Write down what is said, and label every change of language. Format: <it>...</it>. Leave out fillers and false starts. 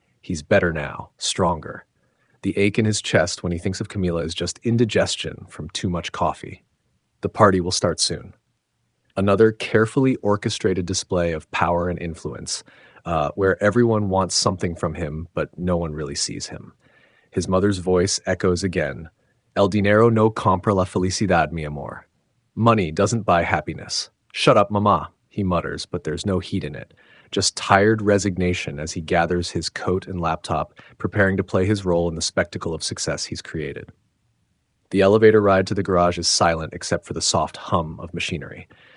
<en>He's better now, stronger. The ache in his chest when he thinks of Camila is just indigestion from too much coffee. The party will start soon. Another carefully orchestrated display of power and influence, where everyone wants something from him, but no one really sees him. His mother's voice echoes again.</en> <es>El dinero no compra la felicidad, mi amor.</es> <en>Money doesn't buy happiness. Shut up, mama, he mutters, but there's no heat in it. Just tired resignation as he gathers his coat and laptop, preparing to play his role in the spectacle of success he's created. The elevator ride to the garage is silent except for the soft hum of machinery.</en>